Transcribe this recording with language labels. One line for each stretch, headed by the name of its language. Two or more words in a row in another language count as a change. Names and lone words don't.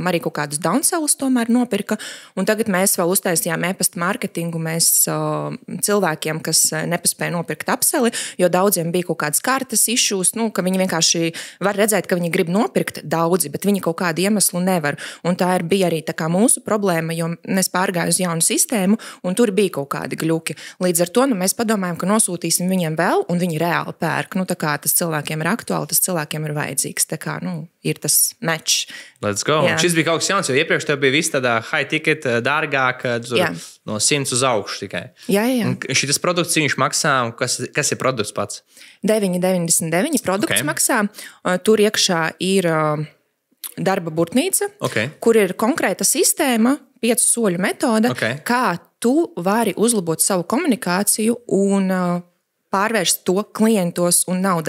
Latvian: Arī kaut kādus downsellus tomēr nopirka. Un tagad mēs vēl uztaisījām e-pasta mārketingu cilvēkiem, kas nepaspēja nopirkt upseli, jo daudziem bija kaut kādas kartes issues, ka viņi vienkārši var redzēt, ka viņi grib nopirkt daudzi, bet viņi kaut kādu iemeslu nevar. Un tā bija arī tā kā mūsu problēma, jo mēs pārgāju uz jaunu sistēmu, un tur bija kaut kādi gļuki. Līdz ar to mēs padomājam, ka nosūtīsim viņiem vēl, un viņi reāli pērk. Tā kā tas cilvēkiem ir aktuāli, tas cilvēkiem cilvēkiem ir vajadzīgs. Tā kā, ir tas match.
English: Let's go.
Latvian: Šis bija kaut kas jauns, jo iepriekš tev bija viss tādā
English: high ticket,
Latvian: dārgāk, no 100 uz augšu tikai. Jā. Šis produkts, viņš maksā, kas ir produkts pats? 9,99 produkts maksā. Tur iekšā ir darba burtnīca, kur ir konkrēta sistēma, 5 soļu metode, kā tu vari uzlabot savu komunikāciju un pārvērst to klientos un naudā.